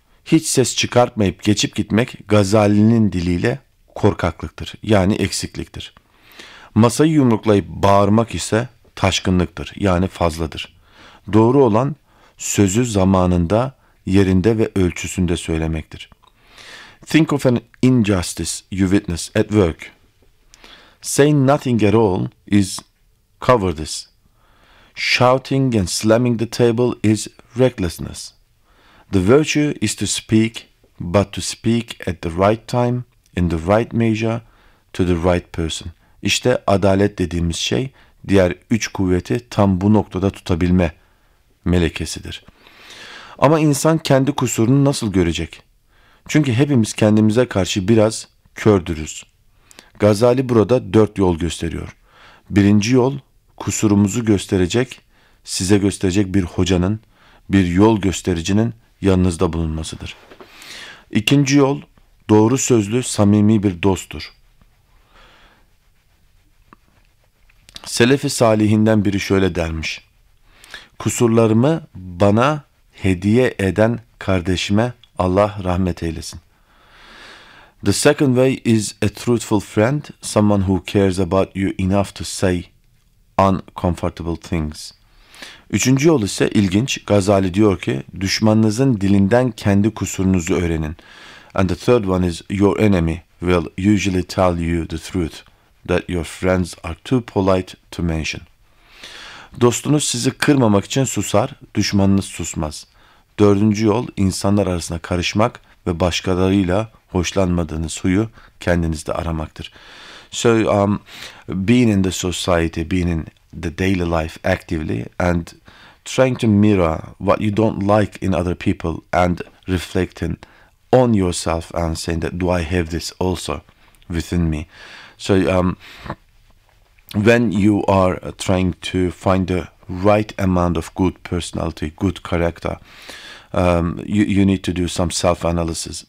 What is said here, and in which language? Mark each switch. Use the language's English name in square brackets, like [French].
[Turkish] Hiç ses çıkartmayıp geçip gitmek Gazali'nin diliyle korkaklıktır, yani eksikliktir. Masayı yumruklayıp bağırmak ise taşkınlıktır, yani fazladır. Doğru olan sözü zamanında, yerinde ve ölçüsünde söylemektir. [English] Think of an injustice you witness at work. Saying nothing at all is cowardice. Shouting and slamming the table is recklessness. The virtue is to speak, but to speak at the right time, in the right measure, to the right person. [Turkish] İşte adalet dediğimiz şey, diğer üç kuvveti tam bu noktada tutabilme melekesidir. Ama insan kendi kusurunu nasıl görecek? Çünkü hepimiz kendimize karşı biraz kördürüz. Gazali burada dört yol gösteriyor. Birinci yol, kusurumuzu gösterecek, size gösterecek bir hocanın, bir yol göstericinin yanınızda bulunmasıdır. İkinci yol, doğru sözlü, samimi bir dosttur. Selefi Salihinden biri şöyle dermiş. Kusurlarımı bana hediye eden kardeşime Allah rahmet eylesin. [English] The second way is a truthful friend, someone who cares about you enough to say uncomfortable things. [Turkish] Üçüncü yol ise ilginç. Gazali diyor ki, düşmanınızın dilinden kendi kusurunuzu öğrenin. [English] And the third one is, your enemy will usually tell you the truth that your friends are too polite to mention. [Turkish] Dostunuz sizi kırmamak için susar, düşmanınız susmaz. Dördüncü yol, insanlar arasına karışmak ve başkalarıyla hoşlanmadığınız huyu kendinizde aramaktır. [English] So, being in the society, being in the daily life actively and trying to mirror what you don't like in other people and reflecting on yourself and saying that, do I have this also within me? So, when you are trying to find the right amount of good personality, good character, you need to do some self-analysis.